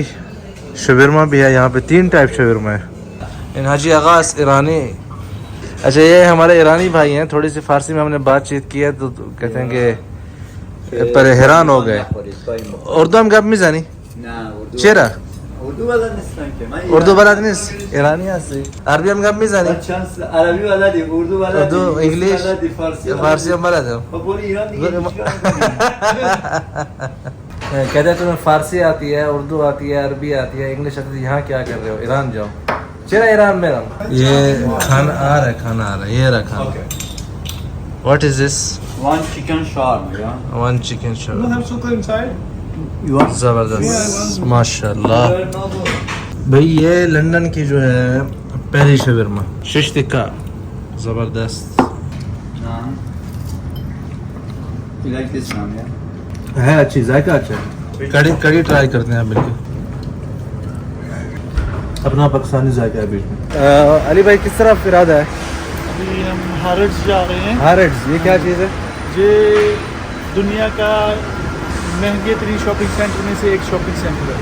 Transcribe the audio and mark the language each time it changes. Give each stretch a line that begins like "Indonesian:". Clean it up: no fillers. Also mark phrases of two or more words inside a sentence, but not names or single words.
Urdu: شوارما بھی ہے یہاں پے، 3 ٹائپ شوارما ہے.
Persian: این حاجی آقاس
Urdu: ایرانی اچھا یہ ہمارے ایرانی بھائی ہیں، تھوڑی سی فارسی میں ہم نے بات چیت کی ہے تو کہتے ہیں کہ پر حیران ہو گئے. उर्दू हम गप में जानी चेहरा
Persian: اردو بلد نیستن که من اردو بلد نیست ایرانی هستی عربی هم گپ میزنی چند عربی بلدی اردو بلدی اردو انگلیش بلدی فارسی هم بلدم خب برو ایران دیگه
Urdu: کہتے ہیں تمہیں فارسی آتی ہے، اردو آتی ہے، عربی آتی ہے، انگلش آتی ہے، یہاں کیا کر رہے ہو? ایران جاؤ۔ چلا ایران میں رہو. یہ کھانا آ رہا ہے، کھانا آ رہا ہے، یہ رہا کھانا.
English: What is this? one chicken shawarma yeah One chicken shawarma. have sugar inside. you want
Urdu: زبردست ماشاءاللہ. بھائی یہ لندن کی جو ہے پہلی شوارما شش تکہ زبردست
English: naan you like this naan yeah
Urdu: ہے، اچھی ذائقہ اچھا ہے. کڑی کڑی ٹرائی کرتے ہیں بالکل اپنا پاکستانی ذائقہ ہے بیچ میں. علی بھائی کس طرف ارادہ ہے? ابھی ہم ہارٹس جا رہے ہیں. ہارٹس یہ کیا چیز ہے? یہ دنیا کا مہنگے ترین
English: shopping center
Urdu: میں سے ایک
English: shopping center
Urdu: ہے.